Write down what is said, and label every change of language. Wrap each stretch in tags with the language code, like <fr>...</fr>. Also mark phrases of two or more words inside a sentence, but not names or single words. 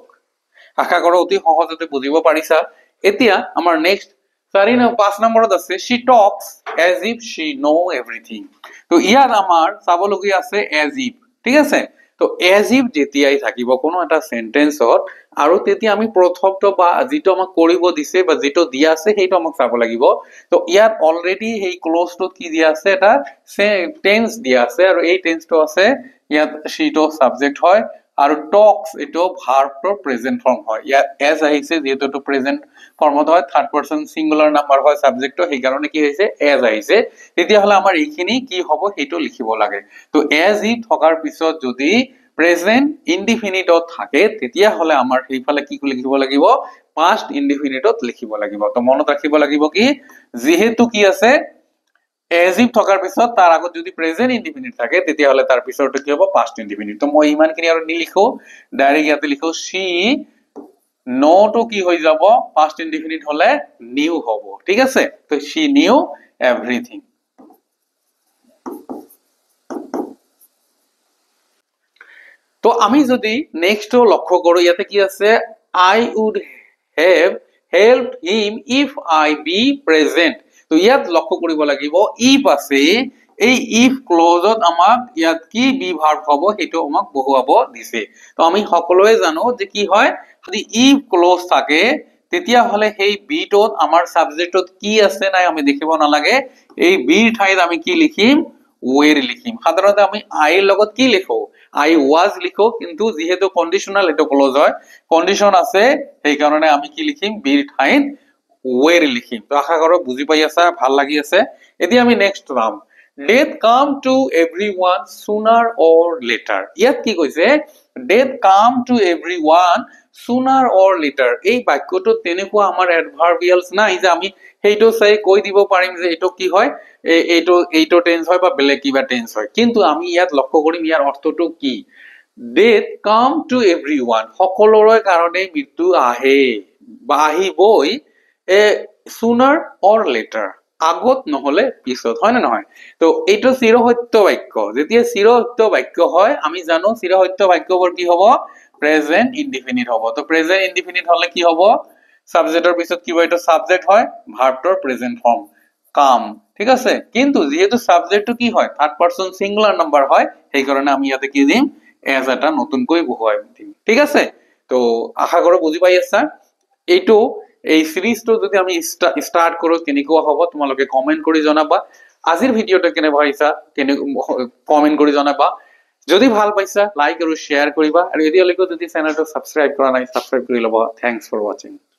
<as>আশা কৰো অতি সহজতে বুজিব পাৰিছা এতিয়া আমাৰ নেক্সট 5 নম্বৰত আছে</as> <en>she talks as if she know everything</en> <as>তো ইয়াত আমাৰ চাবলগীয়া আছে</as> <en>as if</en> <as>ঠিক আছে তো as if যেতিয়াই থাকিব কোনো এটা সেন্টেন্সত আৰু তেতিয়া আমি প্ৰথমটো বা যেটো আমাক কৰিব দিছে বা যেটো দিয়া আছে সেইটো আমাক চাব লাগিব তো ইয়াত অলৰেডি হেই ক্লোজটোত কি দিয়া আছে এটা টেন্স দিয়া আছে আৰু এই টেন্সটো আছে ইয়াত she to সাবজেক্ট হয় আৰু talks এটো ভার্বটোৰ প্ৰেজেন্ট ফর্ম হয় ইয়াত as আহিছে যেটো তো</as> <en>present form</en> <as>হয়</as> <en>third person singular number</en> <as>হয় সাবজেক্টটো সেই কারণে কি হৈছে as আহিছে তেতিয়া হলে আমাৰ এইখিনি কি হ'ব হেটো লিখিব লাগে তো as ই থকাৰ পিছত যদি</as> <en>present indefinite</en> <as>থাকে তেতিয়া হলে আমাৰ সেইফালে কি লিখিব লাগিব</as> <en>past indefinite</en> <as>লিখিব লাগিব তো মনত ৰাখিব লাগিব কি যেহেতু কি আছে</as> <en>as if</en> <as>থকাৰ পিছত তাৰ আগত যদি</as> <en>present indefinite</en> <as>থাকে তেতিয়া হলে তাৰ পিছৰটো কি হ'ব</as> <en>past indefinite</en> <as>তো মই ইমানখিনি আৰু নিলিখো ডাইৰেক্ট ইয়াতে লিখো</as> <en>she know</en> <as>to কি হৈ যাব</as> <en>past indefinite</en> <as>হলে knew হ'ব ঠিক আছে তো</as> <en>she knew everything</en> <as>তো আমি যদি নেক্সট লক্ষ্য কৰো ইয়াতে কি আছে</as> <en>I would have helped him if I be</en> <as>present তো ইয়াত লক্ষ্য কৰিব লাগিব if আছে এই if ক্লজত আমাক ইয়াত কি</as> <en>be verb</en> <as>হ'ব হেটো আমাক বহুৱাব দিছে তো আমি সকলোৱে জানো যে কি হয় যদি if ক্লজ থাকে তেতিয়া হলে সেই বি টোত আমাৰ সাবজেক্টত কি আছে নাই আমি দেখিব নালাগে এই বি ঠাইত আমি কি লিখিম were লিখিম সাধাৰণতে আমি I লগত কি লিখো</as> <en>I was</en> <as>লিখো কিন্তু যেহেতু কন্ডিশনাল এটো ক্লোজ হয় কন্ডিশন আছে সেই কারণে আমি কি লিখিম বিৰ ঠাইত were লিখিম তো আশা কৰো বুজি পাই আছা ভাল লাগি আছে এতিয়া আমি নেক্সট নাম</as> <en>death come to everyone sooner</en> <as>or later ইয়াত কি কৈছে death come to everyone sooner or later এই বাক্যটো তেনেকুৱা আমাৰ এডভাৰ্বিয়ালস নাই যে আমি হেইটো চাই কৈ দিব পাৰিম যে এটো কি হয় এইটো টেন্স হয় বা বেলেগ কিবা টেন্স হয় কিন্তু আমি ইয়াত লক্ষ্য কৰিম ইয়াৰ অৰ্থটো কি</as> <en>death come to everyone</en> <as>সকলোৰে কাৰণে মৃত্যু আহে বা আহিবই</as> <en>sooner or later</en> <as>আগত নহলে পিছত হয় না নহয় তো এইটো চিৰসত্য বাক্য যেতিয়া চিৰসত্য বাক্য হয় আমি জানো চিৰসত্য বাক্যবোৰ কি হ'ব</as> <en>present indefinite</en> <as>হ'ব তো</as> <en>present indefinite</en> <as>হলে কি হ'ব সাবজেক্টৰ পিছত কি হয় এটা সাবজেক্ট হয় ভার্বটোৰ</as> <en>present form</en> <as>কাম ঠিক আছে কিন্তু যেহেতু সাবজেক্টটো কি হয়</as> <en>third person singular number</en> <as>হয় সেই কারণে আমি ইয়াতে কি দিম as এটা নতুনকৈ বহুৱাই দিম ঠিক আছে তো আশা কৰো বুজি পাই আছা এইটো এই সিরিজটো যদি আমি স্টার্ট কৰো কেনেকুৱা হ'ব তোমালোকে কমেন্ট কৰি জনাবা আজিৰ ভিডিওটো কেনে ভাইছা কেনে কমেন্ট কৰি জনাবা যদি ভাল পাইছা লাইক আৰু শেয়াৰ কৰিবা আৰু এতিয়ালৈকে যদি চেনেলটো সাবস্ক্ৰাইব কৰা নাই সাবস্ক্ৰাইব কৰি লবা</as> <en>thanks for watching</en>